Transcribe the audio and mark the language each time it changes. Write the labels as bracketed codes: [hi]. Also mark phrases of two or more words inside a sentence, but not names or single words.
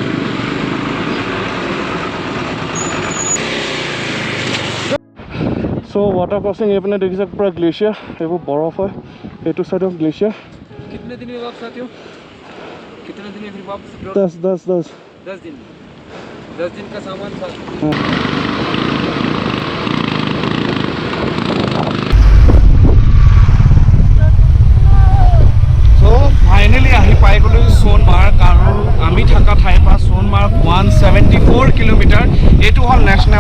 [en] so water crossing [as] এইপিনে দেখিছে পুৰা গ্লেচিয়াৰ এইবোৰ বৰফ হয় এইটো চাইডত গ্লেচিয়াৰ [hi] कितने दिन में वापस आते हो कितने दिन में फिर वापस 10 दिन 10 दिन का सामान था [as] ফাইনেলি আহি পাই গ'লোঁ সোণমাৰ্গ আৰু আমি থকা ঠাইৰ পৰা সোণমাৰ্গ 174 কিলোমিটাৰ এইটো হ'ল নেশ্যনেল